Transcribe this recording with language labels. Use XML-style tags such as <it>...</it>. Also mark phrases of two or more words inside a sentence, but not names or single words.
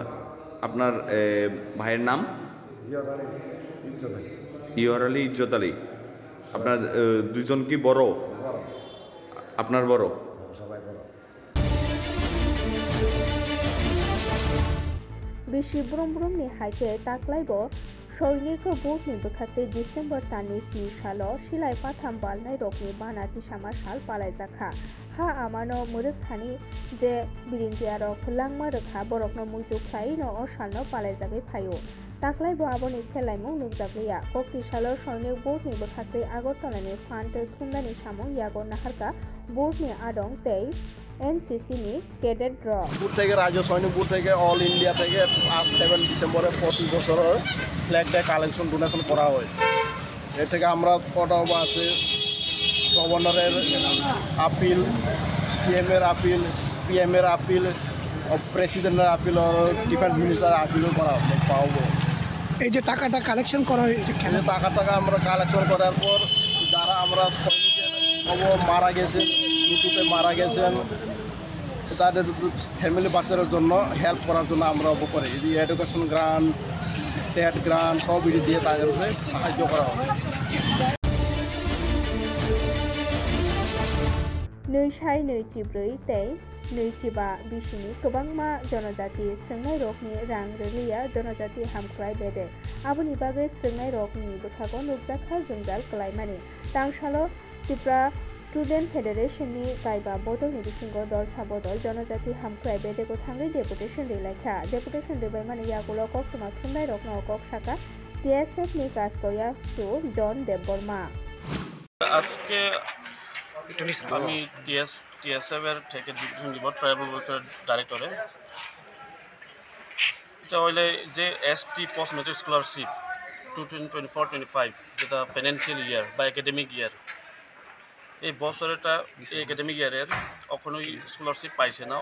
<bn>আপনার ভাইয়ের নাম? ইয়র আলী, ইজ্জত আলী। আপনার দুজন কি বড়? আপনার বড়? সবাই বড়।</bn> <trp>Bishi Brum-Brum-ni haike taklaibo Soiniko Bukni Bukate December Tani Si Shalo Shilai Patham Balnai Rokni Bana Tishama Shal Palaizakha Ha Amano Murukhani Je Birintiarok Langma Rukha Borokno Muitu Khaino O Shalno Palaizake Phayo Taklaibo Aboni Khelaimung Nukjagriya Kokti Shalo Soinik Bukni Bukate Agortolani Fund Thundani Samong Yago Naharka Bukni Adong Tei NCC ni cadet draw</trp> <bn>বুট থেকে রাজ্য সৈনিক বুট থেকে</bn> <en>all India</en> <bn>থেকে আজ 7 ডিসেম্বরে 40 বছরের</bn> <en>flag day collection donation</en> <bn>করা হয়। এর থেকে আমরা কটাও আছে গভর্নরের আপিল, সিএম এর আপিল, পিএম এর আপিল, প্রেসিডেন্টের আপিল আর</bn> <en>defence minister-er</en> <bn>আপিলও করা পাবো। এই যে টাকাটা কালেকশন করা হয় এখানে টাকা আমরা কালেকশন করার পর যারা আমরা সৈনিকের মারা গেছেন, মৃত্যুতে মারা গেছেন, তাদের ফ্যামিলি বাচ্চাদের জন্য হেল্প করার জন্য আমরা করে এই যে</bn> <en>education grant, tet grant</en> <bn>সব দিয়ে তাদেরকে সাহায্য করা হবে।</bn> <trp>Nui-shai nui-chi-brui tei nui-chi-ba bishini kwbangma jonojati swngnai rokni rang rwliya jonojati hamkrai bede aboni bagui swngnai rokni bwkhago nukjakha jwngjal klaimani tangsalo Tripura Student Federation ni kaiba bodol ni bisingo dolsa bodol jonojati hamkrai bedego thangui deputation rilaikha deputation ribaimani yagulo koktuma thunai rokno kok saka TSF ni kaskoya su John Deborma</trp> <bn>আজকে আমি TSF এর থেকে ডিভিশন দিব</bn> <en>tribal welfare director-e.</en> <bn>এটা হইলে যে ST</bn> <en>post matric scholarship</en> <bn>2024-25 যেটা</bn> <en>financial year</en> <bn>বা</bn> <en>academic year,</en> <bn>এই বছরটা এই</bn> <en>academic year-er</en> <bn>কখনোই স্কলারশিপ পাইছে না।</bn>